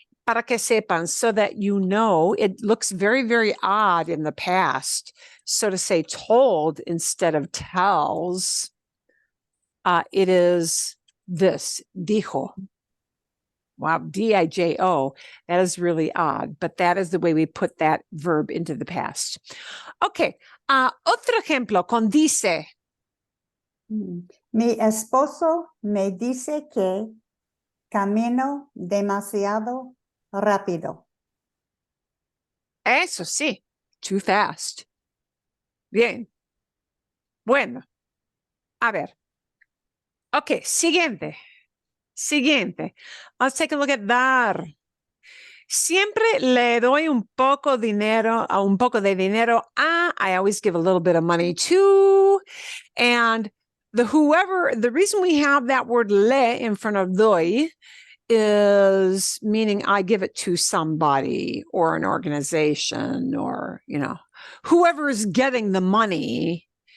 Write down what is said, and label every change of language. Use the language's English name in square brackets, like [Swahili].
[Spanish] Para que sepan, [English] so that you know, it looks very, very odd in the past. So to say told instead of tells, it is this, dijo. Wow, D-I-J-O. That is really odd, but that is the way we put that verb into the past. [Spanish] Okay, otro ejemplo con dice. Mi esposo me dice que camino demasiado rápido. Eso sí, [English] too fast. [Spanish] Bien. Bueno, a ver. Okay, siguiente. [English] Let's take a look at dar. [Spanish] Siempre le doy un poco de dinero. [English] I always give a little bit of money to. And the reason we have that word le in front of doy is meaning I give it to somebody or an organization or, you know, whoever is getting the money